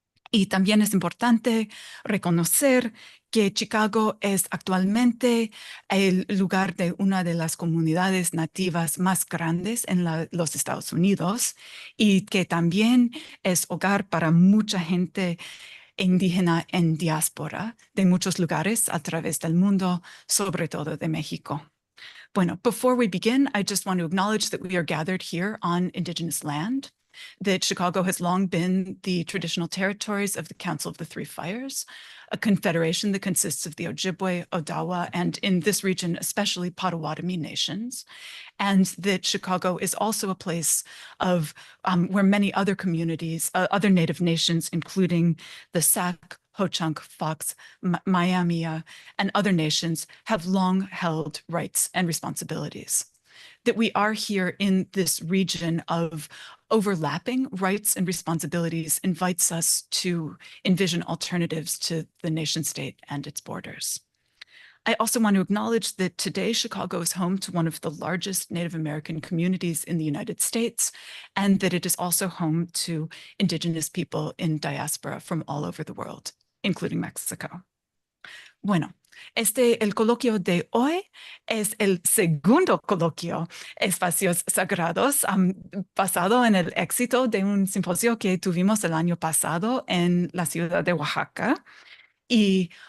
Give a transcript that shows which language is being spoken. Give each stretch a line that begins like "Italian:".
Spanish: Y también es importante reconocer que Chicago es actualmente el lugar de una de las comunidades nativas más grandes en los Estados Unidos y que también es hogar para mucha gente indígena en diáspora de muchos lugares a través del mundo, sobre todo de México.
English: Bueno, before we begin, I just want to acknowledge that we are gathered here on Indigenous land, that Chicago has long been the traditional territories of the Council of the Three Fires, a confederation that consists of the Ojibwe, Odawa, and in this region, especially Potawatomi nations, and that Chicago is also a place of where many other communities, other Native nations, including the Sac, Ho-Chunk, Fox, Miami, and other nations have long held rights and responsibilities. That we are here in this region of overlapping rights and responsibilities invites us to envision alternatives to the nation state and its borders. I also want to acknowledge that today Chicago is home to one of the largest Native American communities in the United States, and that it is also home to Indigenous people in diaspora from all over the world, including Mexico.
Spanish: Bueno, el coloquio de hoy es el segundo coloquio Espacios Sagrados, basado en el éxito de un simposio que tuvimos el año pasado en la ciudad de Oaxaca. Y